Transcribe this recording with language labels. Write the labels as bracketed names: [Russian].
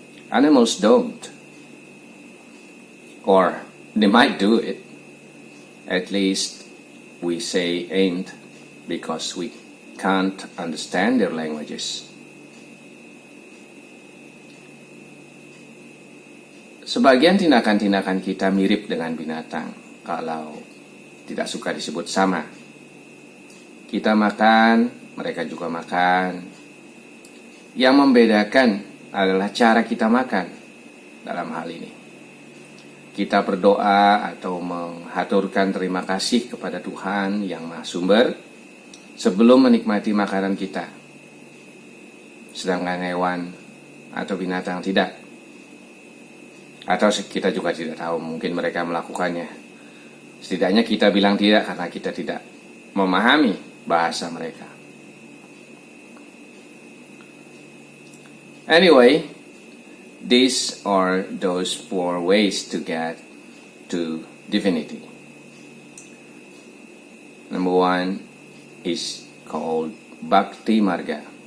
[English] Animals don't. Or they might do it. At least we say ain't because we can't understand their languages. [Indonesian] Sebagian tindakan-tindakan kita mirip dengan binatang kalau tidak suka disebut sama. Kita makan, mereka juga makan. Yang membedakan adalah cara kita makan dalam hal ini. Kita berdoa atau menghaturkan terima kasih kepada Tuhan yang Maha Sumber sebelum menikmati makanan kita. Sedangkan hewan atau binatang tidak. Atau kita juga tidak tahu, mungkin mereka melakukannya. Setidaknya kita bilang tidak karena kita tidak memahami bahasa mereka. [English] Anyway, these are those 4 ways to get to divinity. Number 1 is called Bhakti Marga.